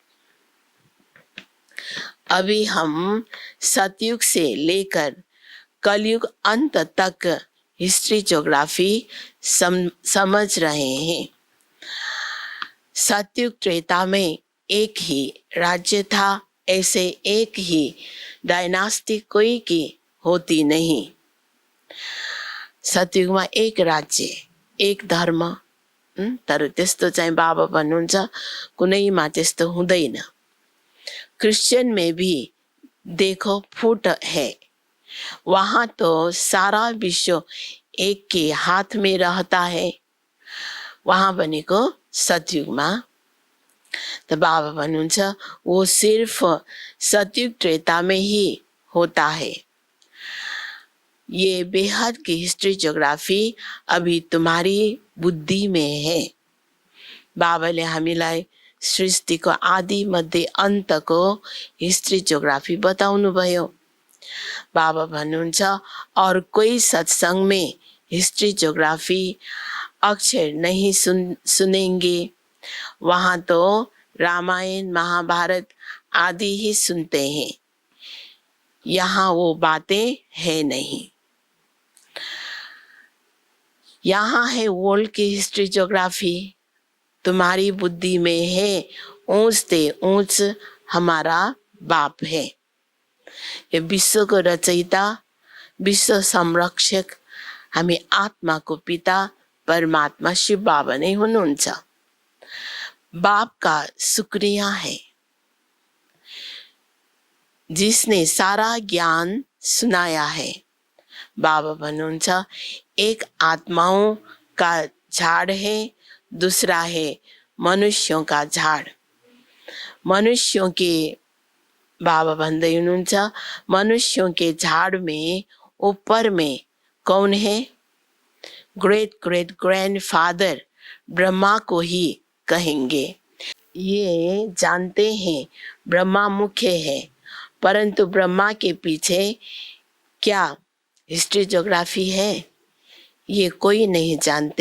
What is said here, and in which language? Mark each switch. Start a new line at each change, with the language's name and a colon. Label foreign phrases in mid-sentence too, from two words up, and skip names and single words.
Hindi: अभी हम सतयुग से लेकर कलयुग अंत तक
English: history geography
Hindi: समझ रहे हैं। सतयुग त्रेता में एक ही राज्य था, ऐसे एक ही डायनास्टी कोई की होती नहीं।
Nepali: सतयुगमा एक राज्य, एक धर्म, तर त्यस्तो चाहिँ बाबा भन्नुहुन्छ कुनैमा त्यस्तो हुँदैन।
Hindi: क्रिश्चियन में भी देखो फूट है, वहां तो सारा विश्व एक के हाथ में रहता है।
Nepali: वहां भनेको सतयुगमा।
Hindi: तो
Nepali: बाबा भन्नुहुन्छ
Hindi: वो सिर्फ सतयुग त्रेता में ही होता है। ये बेहद की
English: history geography
Hindi: अभी तुम्हारी बुद्धि में है।
Nepali: बाबाले हामीलाई सृष्टिको आदि मध्य अन्तको
English: history geography
Nepali: बताउनु भयो। बाबा भन्नुहुन्छ
Hindi: और कोई सत्संग में
English: history geography
Hindi: अक्षर नहीं सुनेंगे। वहां तो रामायण महाभारत आदि ही सुनते हैं, यहाँ वो बातें है नहीं। यहाँ है वर्ल्ड की
English: history geography,
Hindi: तुम्हारी बुद्धि में है। ऊंच से ऊंच हमारा बाप है। ये विश्व को रचयिता,
Nepali: विश्व संरक्षक, हामी आत्माको पिता परमात्मा शिव बाबा नै हुनुहुन्छ।
Hindi: बाप का शुक्रिया है जिसने सारा ज्ञान सुनाया है।
Nepali: बाबा भन्नुहुन्छ
Hindi: एक आत्माओं का झाड़ है, दूसरा है मनुष्यों का झाड़। मनुष्यों के
Nepali: बाबा भन्दै हुनुहुन्छ
Hindi: मनुष्यों के झाड़ में ऊपर में कौन है?
English: great great grandfather
Hindi: ब्रह्मा को ही कहेंगे। ये जानते हैं ब्रह्मा मुख्य है, परंतु ब्रह्मा के पीछे क्या
English: history geography
Hindi: है ये कोई नहीं जानते।